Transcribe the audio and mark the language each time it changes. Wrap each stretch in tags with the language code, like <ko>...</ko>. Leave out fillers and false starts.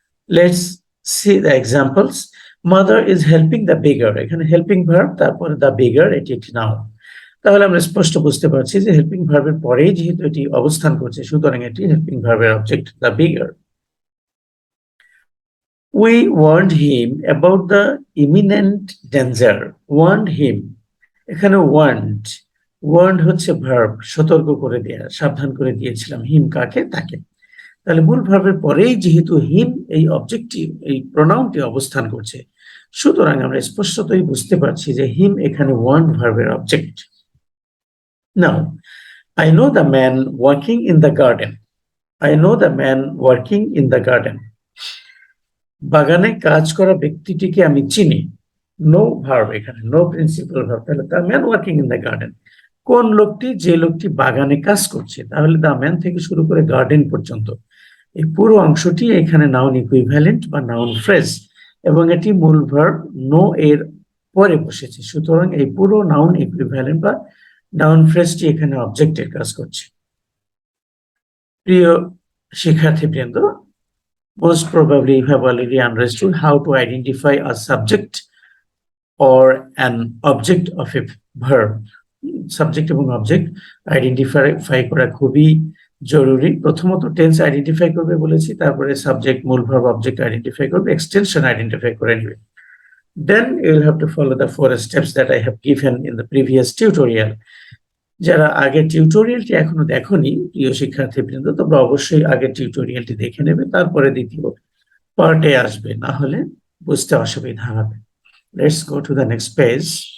<en>Let's see the examples. Mother is helping the beggar.</en> <bn>এখানে helping verb, তারপরে the বেগার, এটি একটি নাউন। তাহলে আমরা স্পষ্ট বুঝতে পারছি যে হেল্পিং ভার্বের পরেই যেহেতু এটি অবস্থান করছে, সুতরাং এটি হেল্পিং ভার্বের object, the বেগার।</bn> <en>We warned him about the imminent danger. Warned him,</en> <bn>এখানে ওয়ার্নড হচ্ছে ভার্ব, সতর্ক করে দেয়া, সাবধান করে দিয়েছিলাম। হিম কাকে? তাকে। তাহলে মূল ভার্বের পরেই যেহেতু হিম এই অবজেক্টটি, এই প্রোনাউনটি অবস্থান করছে, সুতরাং আমরা স্পষ্টতই বুঝতে পারছি যে হিম এখানে ওয়ার্নড ভার্বের object.</bn> <en>Now, I know the man working in the garden. I know the man working in the garden.</en> <bn>বাগানে কাজ করা ব্যক্তিটিকে আমি চিনি। নো ভার্ব, এখানে নো প্রিন্সিপাল ভার্ব। তাহলে</bn> <en>the man working in the garden,</en> <bn>কোন লোকটি? যে লোকটি বাগানে কাজ করছে। তাহলে দ্য ম্যান থেকে শুরু করে গার্ডেন পর্যন্ত এই পুরো অংশটি এখানে নাউন ইকুইভ্যালেন্ট বা নাউন ফ্রেজ, এবং এটি মূল ভার্ব নো এর পরে বসেছে। সুতরাং এই পুরো নাউন ইকুইভ্যালেন্ট বা নাউন ফ্রেজটি এখানে অবজেক্টের কাজ করছে। প্রিয় শিক্ষার্থীবৃন্দ,</bn> <en>most probably you have already understood how to identify a subject or an object of a verb.</en> <bn>Subject এবং অবজেক্ট আইডেন্টিফাই করা খুবই জরুরি। প্রথমত টেন্স আইডেন্টিফাই করবে বলেছি, তারপরে সাবজেক্ট, মূল ভার্ব, অবজেক্ট আইডেন্টিফাই করবে, এক্সটেনশন আইডেন্টিফাই করে নেবে।</bn> <en>Then you will have to follow the 4 steps that I have given in the previous tutorial.</en> <bn>যারা আগের টিউটোরিয়ালটি এখনো দেখোনি প্রিয় শিক্ষার্থীবৃন্দ, তোমরা অবশ্যই আগের টিউটোরিয়ালটি দেখে নেবে, তারপরে দ্বিতীয় পার্টে আসবে, না হলে বুঝতে অসুবিধা হবে।</bn> <en>Let's go to the next page.</en>